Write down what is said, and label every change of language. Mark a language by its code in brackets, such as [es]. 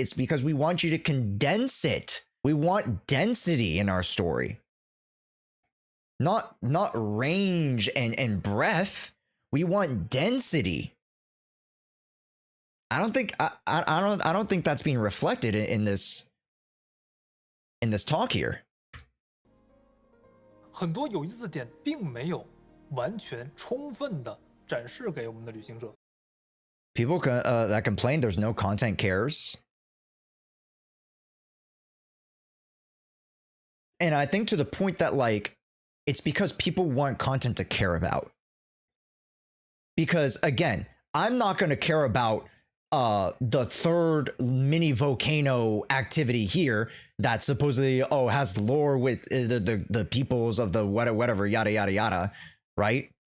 [en] It's because we want you to condense it. We want density in our story. Not range and breadth. We want density. I don't think that's being reflected in this talk here. [zh] 很多有意思的点并没有完全充分的展示给我们的旅行者。 [en] People that complain there's no content cares. And I think to the point that it's because people want content to care about. Because again, I'm not going to care about the 3rd mini volcano activity here that supposedly has lore with the peoples of the whatever yada yada yada, right?